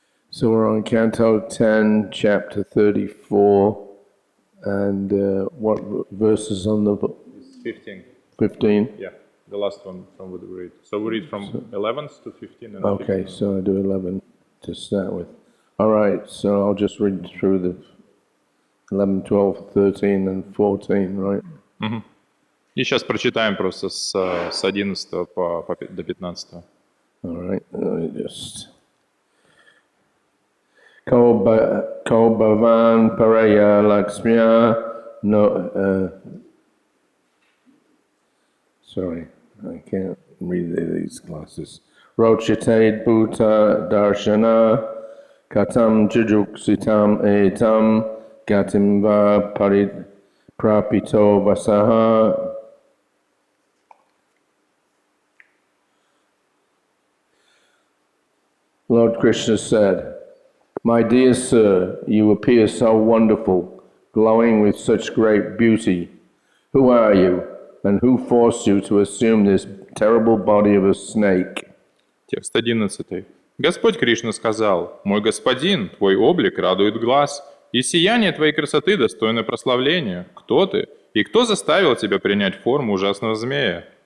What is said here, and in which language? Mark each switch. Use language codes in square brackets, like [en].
[en] So we're on Canto 10, Chapter 34, and what verses on the book? 15. 15? Yeah, the last one from what we read. So we read from 11th to 15. And okay, 15. so I do 11 to start with. All right, so I'll just read through the 11, 12, 13, and 14, right? Угу. [ru] И сейчас прочитаем просто с 11 до 15. [en] All right, let me just... [sa] Ko bhavan paraya lakshmiya no... [en] sorry, I can't read these glasses. [sa] Rochite bhuta darshana katam jujuksitam etam gatim va prapito vasaha. [en] Lord Krishna said, "My dear sir, you appear so wonderful, glowing with such great beauty. Who are you, and who forced you to assume this terrible body of a snake?" [ru] Текст 11. Господь Кришна сказал: «Мой господин, твой облик радует глаз, и сияние твоей красоты достойно прославления. Кто ты, и кто заставил тебя принять форму ужасного змея?»